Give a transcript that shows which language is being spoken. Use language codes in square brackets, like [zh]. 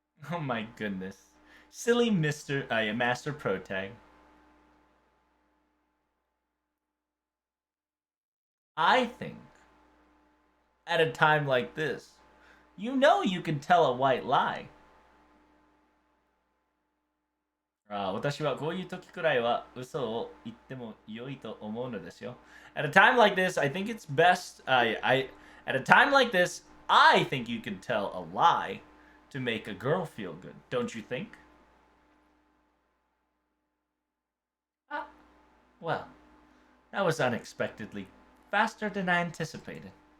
[en] Oh my goodness. Silly Master Protag. I think, at a time like this, you know you can tell a white lie. [ja] 私はこういう時くらいは嘘を言っても良いと思うのですよ。 [en] At a time like this, I think it's best. At a time like this, I think you can tell a lie to make a girl feel good. Don't you think? Ah, well, that was unexpectedly faster than I anticipated.